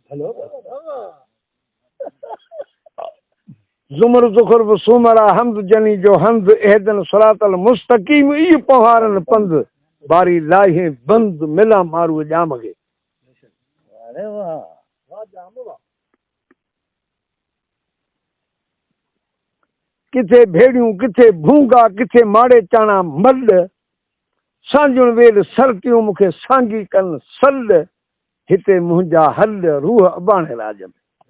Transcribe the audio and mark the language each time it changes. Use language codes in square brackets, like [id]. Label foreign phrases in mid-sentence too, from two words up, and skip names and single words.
[sd] ज़ुमर ज़ुखुर सूमरा हमद जनी जो हमद, [ar] اهدنا الصراط المستقيم [sd] ई पहाड़नि पंध, बारी लाहे बंद मिला मारू जाम खे। अरे वाह वाह जाम वाह। किथे भेड़ियूं किथे भूंगा, किथे माड़े चाणा मल, सांजुण वेल सरतियूं मूंखे सांगी कनि सल, हिते मुंहिंजा हल रूह अबाणे राज में।